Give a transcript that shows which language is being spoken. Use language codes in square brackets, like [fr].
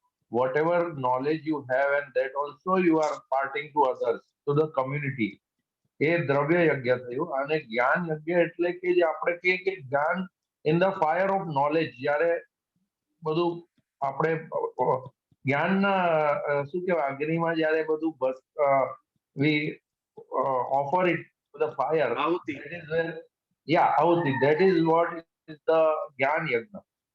[en] Whatever knowledge you have, and that also you are imparting to others, to the community. [gu] એ દ્રવ્ય યજ્ઞ થયું. અને જ્ઞાન યજ્ઞ એટલે કે જે આપણે કહીએ કે જ્ઞાન [en] in the fire of knowledge, [gu] જ્યારે બધું આપણે જ્ઞાનના શું કહેવાય અગ્નિમાં જ્યારે બધું [en] we offer it to the fire. [gu] आहुति. [en] That is where, yeah, ahuti, that is what is the jnana yajna.